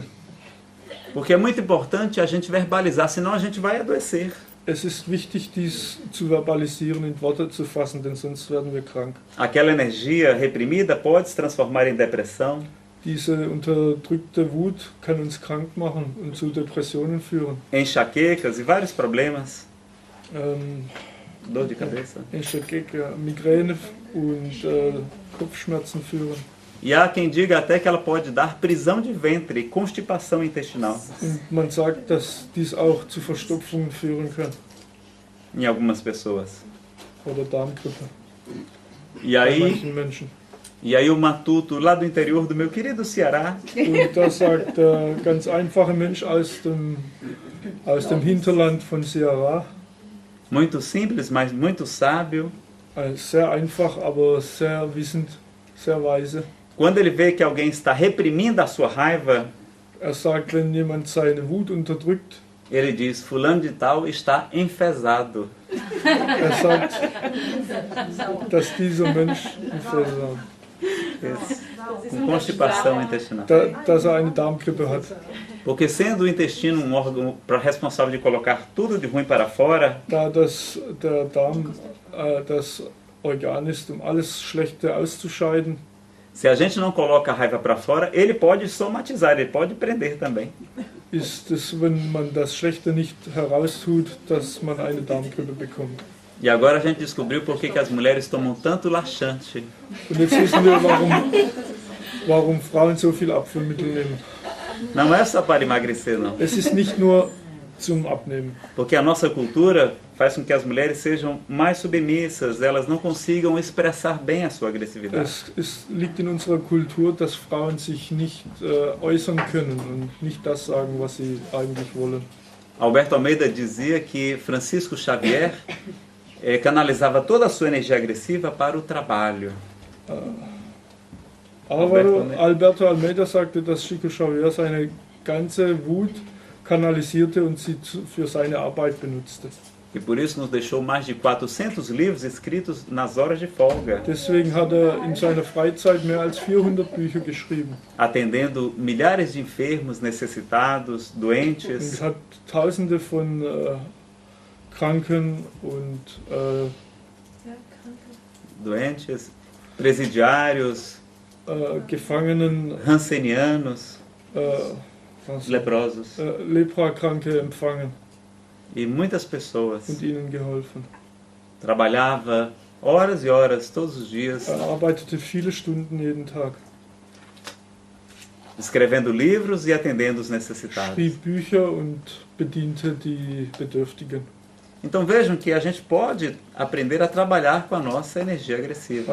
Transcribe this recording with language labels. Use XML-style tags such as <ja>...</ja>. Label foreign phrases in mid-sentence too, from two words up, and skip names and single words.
<pt>Porque é muito importante a gente verbalizar, senão a gente vai adoecer.</pt> <de>Es ist wichtig, dies zu verbalisieren, in Worte zu fassen, denn sonst werden wir krank.</de> <pt>Aquela energia reprimida pode se transformar em depressão,</pt> <de>Diese unterdrückte Wut kann uns krank machen und zu Depressionen führen.</de> <pt>enxaquecas e vários problemas. Dor de cabeça. Enxaqueca,</pt> <de>Migräne und Kopfschmerzen führen.</de> <pt>E há quem diga até que ela pode dar prisão de ventre, constipação intestinal,</pt> <de>Und man sagt, dass dies auch zu Verstopfungen führen kann</de> <pt>em algumas pessoas.</pt> <de>oder Darmgrippe</de> <pt>E</pt> <de>bei</de> <pt>aí,</pt> <de>manchen Menschen.</de> <pt>o matuto lá do interior do meu querido Ceará,</pt> <de>Und da sagt der ganz einfache Mensch aus dem Hinterland von Ceará,</de> <pt>muito simples, mas muito sábio,</pt> <de>sehr einfach, aber sehr wissend, sehr weise.</de> <pt>quando ele vê que alguém está reprimindo a sua raiva,</pt> <de>Er sagt, wenn jemand seine Wut unterdrückt,</de> <pt>ele diz: fulano de tal está enfesado.</pt> <de>er sagt, dass dieser Mensch</de> <pt>Com constipação intestinal.</pt> <de>dass er eine Darmgrippe hat.</de> <pt>Porque sendo o intestino um órgão responsável de colocar tudo de ruim para fora,</pt> <de>Da der Darm das Organ ist, um alles Schlechte auszuscheiden,</de> <pt>se a gente não coloca a raiva para fora, ele pode somatizar, ele pode prender também.</pt> <de>ist es, wenn man das Schlechte nicht heraustut, dass man eine Darmgrippe bekommt.</de> <pt>E agora a gente descobriu por que as mulheres tomam tanto laxante.</pt> <de>Und jetzt wissen wir, warum Frauen so viel Abführmittel nehmen.</de> <pt>Não é só para emagrecer, não.</pt> <de>Es ist nicht nur zum Abnehmen.</de> <pt>Porque a nossa cultura faz com que as mulheres sejam mais submissas, elas não consigam expressar bem a sua agressividade.</pt> <de>Es liegt in unserer Kultur, dass Frauen sich nicht äußern können und nicht das sagen, was sie eigentlich wollen.</de> <pt>Alberto Almeida dizia que Francisco Xavier canalizava toda a sua energia agressiva para o trabalho.</pt> <de>Alberto Almeida sagte, dass Chico Xavier seine ganze Wut kanalisierte und sie für seine Arbeit benutzte.</de> <pt>E por isso nos deixou mais de 400 livros escritos nas horas de folga,</pt> <de>Deswegen hat er in seiner Freizeit mehr als 400 Bücher geschrieben</de> <pt>atendendo milhares de enfermos, necessitados,</pt> <de>und</de> <pt>doentes,</pt> <de>hat Tausende von Kranken und</de> <pt>presidiários,</pt> <de>Gefangenen</de> <pt>rancenianos, leprosos.</pt> <de>Leprakranke empfangen</de> <pt>E muitas pessoas.</pt> <de>und ihnen geholfen.</de> <pt>Trabalhava horas e horas todos os dias,</pt> <de>Arbeitete viele Stunden jeden Tag,</de> <pt>escrevendo livros e atendendo os necessitados.</pt> <de>schrieb Bücher und bediente die Bedürftigen.</de> <pt>Então vejam que a gente pode aprender a trabalhar com a nossa energia agressiva.</pt>